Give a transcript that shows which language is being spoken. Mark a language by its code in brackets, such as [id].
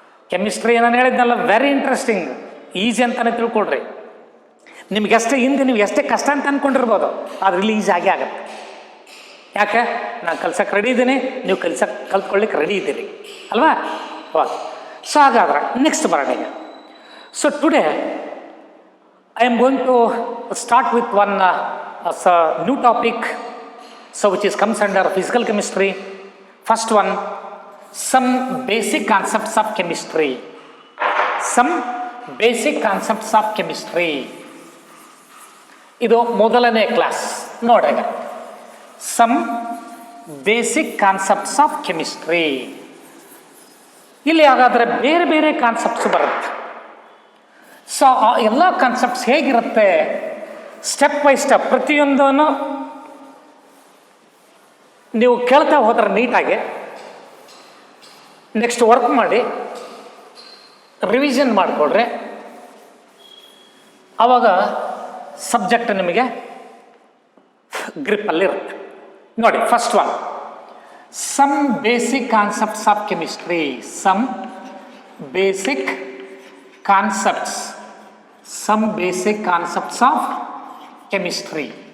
[kn] Chemistry ನಾನು ಹೇಳಿದ್ನಲ್ಲ, very interesting, easy ಅಂತಲೇ ತಿಳ್ಕೊಳ್ರಿ. ನಿಮ್ಗೆ ಎಷ್ಟೇ ಹಿಂದೆ ನೀವು ಎಷ್ಟೇ ಕಷ್ಟ ಅಂತ ಅಂದ್ಕೊಂಡಿರ್ಬೋದು, ಆದರೆ ಇಲ್ಲಿ ಈಸಿ ಆಗೇ ಆಗುತ್ತೆ. ಯಾಕೆ, ನಾನು ಕಲ್ಸಕ್ಕೆ ರೆಡಿ ಇದ್ದೀನಿ, ನೀವು ಕಲ್ತ್ಕೊಳ್ಳಿಕ್ಕೆ ರೆಡಿ ಇದ್ದೀರಿ ಅಲ್ವಾ. ಓಕೆ, ಸೊ ಹಾಗಾದ್ರೆ ನೆಕ್ಸ್ಟ್ ಬರೋಣ ಈಗ. [en] So today I am going to start with one new topic, so which comes under physical chemistry. First one, some basic concepts of chemistry. Some basic concepts of chemistry. [kn] ಇದು ಮೊದಲನೇ class ನೋಡಿ. [en] Some basic concepts of chemistry. [kn] ಇಲ್ಲಿ ಹಾಗಾದರೆ ಬೇರೆ ಬೇರೆ concepts ಬರುತ್ತೆ. So ಆ ಎಲ್ಲ ಕಾನ್ಸೆಪ್ಟ್ಸ್ ಹೇಗಿರುತ್ತೆ, ಸ್ಟೆಪ್ ಬೈ ಸ್ಟೆಪ್ ಪ್ರತಿಯೊಂದನ್ನು ನೀವು ಕೇಳ್ತಾ ಹೋದ್ರೆ ನೀಟಾಗಿ ನೆಕ್ಸ್ಟ್ ವರ್ಕ್ ಮಾಡಿ ರಿವಿಷನ್ ಮಾಡಿಕೊಡ್ರೆ ಆವಾಗ ಸಬ್ಜೆಕ್ಟ್ ನಿಮಗೆ ಗ್ರಿಪ್ಪಲ್ಲಿರುತ್ತೆ. [en] ನೋಡಿ, first one, some basic concepts of chemistry. Some basic concepts, some basic concepts of chemistry.